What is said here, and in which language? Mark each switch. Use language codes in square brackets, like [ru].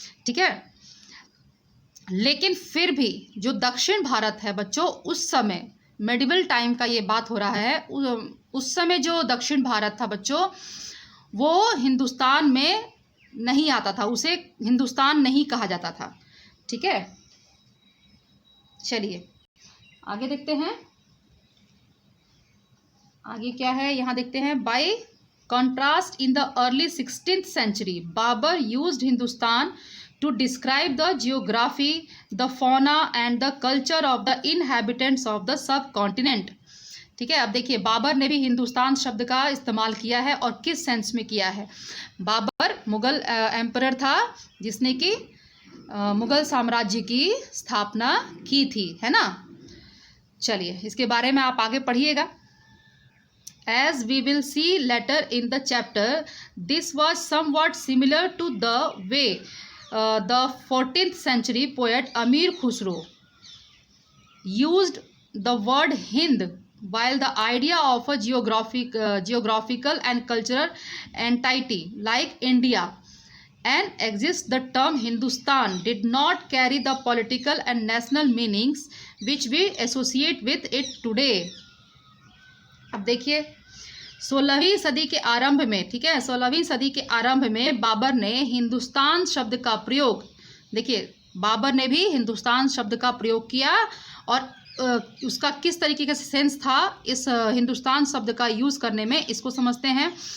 [hi] ठीक है, लेकिन फिर भी जो दक्षिण भारत है बच्चों, उस समय मेडिवल टाइम का ये बात हो रहा है, उस समय जो दक्षिण भारत था बच्चों, वो हिंदुस्तान में नहीं आता था, उसे हिंदुस्तान नहीं कहा जाता था। ठीक है, चलिए आगे देखते हैं। आगे क्या है यहाँ देखते हैं। [en] By contrast, in the early 16th century Babur used Hindustan to describe the geography, the fauna and the culture of the inhabitants of the subcontinent। [hi] ठीक है, अब देखिए बाबर ने भी हिंदुस्तान शब्द का इस्तेमाल किया है, और किस सेंस में किया है। बाबर मुगल एम्परर था जिसने कि मुगल साम्राज्य की स्थापना की थी, है ना। चलिए इसके बारे में आप आगे पढ़िएगा। [en] As we will see later in the chapter, this was somewhat similar to the way the 14th century poet Amir Khusro used the word Hind, while the idea of a geographical and cultural entity like India and exists, the term Hindustan did not carry the political and national meanings which we associate with it today। [hi] अब देखिए 16वीं सदी के आरंभ में, ठीक है, 16वीं सदी के आरंभ में बाबर ने हिंदुस्तान शब्द का प्रयोग, देखिए बाबर ने भी हिंदुस्तान शब्द का प्रयोग किया, और उसका किस तरीके का सेंस था इस हिंदुस्तान शब्द का यूज़ करने में, इसको समझते हैं।